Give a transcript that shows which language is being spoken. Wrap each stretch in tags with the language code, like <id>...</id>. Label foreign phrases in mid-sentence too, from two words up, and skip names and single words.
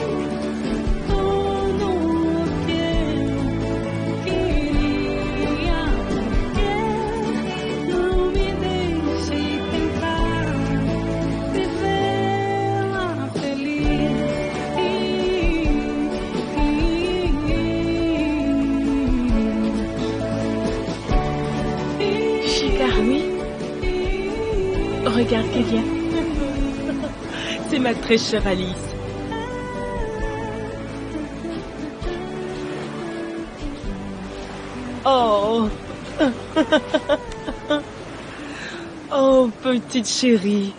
<pt>Tudo que eu queria, porque não me deixei tentar vivê-la feliz. Chica,</pt> <fr>oui. Regarde qui vient. C'est ma très chère Alice. Oh. Oh, petite chérie.</fr>